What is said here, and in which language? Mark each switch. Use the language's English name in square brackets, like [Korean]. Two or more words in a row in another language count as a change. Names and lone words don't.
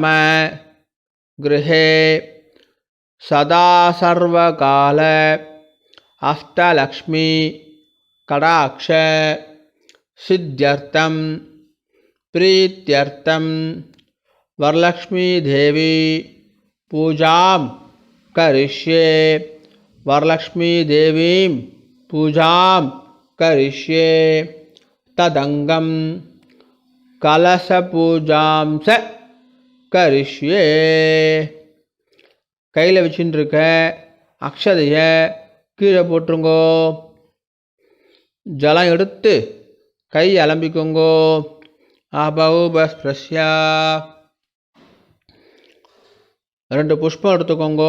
[Sanskrit] गृहे सदा सर्वकाल अष्टलक्ष्मी कटाक्ष सिद्ध्यर्थं प्रीत्यर्थं वरलक्ष्मी देवी पूजां करिष्ये वरलक्ष्मी देवीं पूजां करिष्ये तदंगम कलशपूजां च करिष्ये [Tamil] கையில் வச்சுட்டு இருக்க அக்ஷதையை கீழே போட்டுருங்கோ. ஜலம் எடுத்து கை அலம்பிக்கோங்கோ. ஆபௌபஸ்பிரஸ்யா 2 புஷ்பம் எடுத்துக்கோங்கோ.